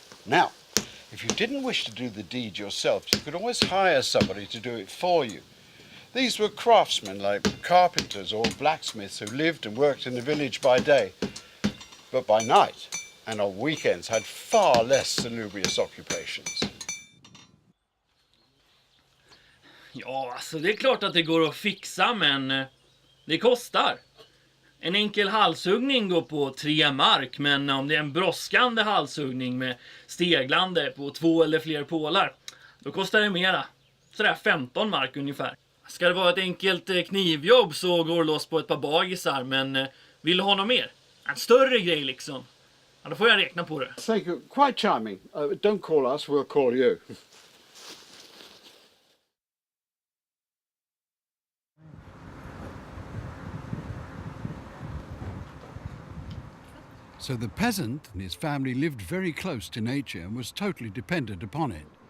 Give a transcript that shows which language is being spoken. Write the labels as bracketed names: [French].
[English] Now, if you didn't wish to do the deed yourself, you could always hire somebody to do it for you. These were craftsmen like carpenters or blacksmiths who lived and worked in the village by day, but by night and on weekends had far less salubrious occupations. [Swedish] Ja, alltså det är klart att det går att fixa, men det kostar. En enkel halshuggning går på 3 mark, men om det är en brådskande halshuggning med steglande på 2 eller fler pålar, då kostar det mera. Sådär 15 mark ungefär. Ska det vara ett enkelt knivjobb så går det loss på ett par bagisar, men vill du ha något mer? En större grej liksom. Ja, då får jag räkna på det. [English] Thank you. Quite charming. Don't call us, we'll call you. So the peasant and his family lived very close to nature and was totally dependent upon it.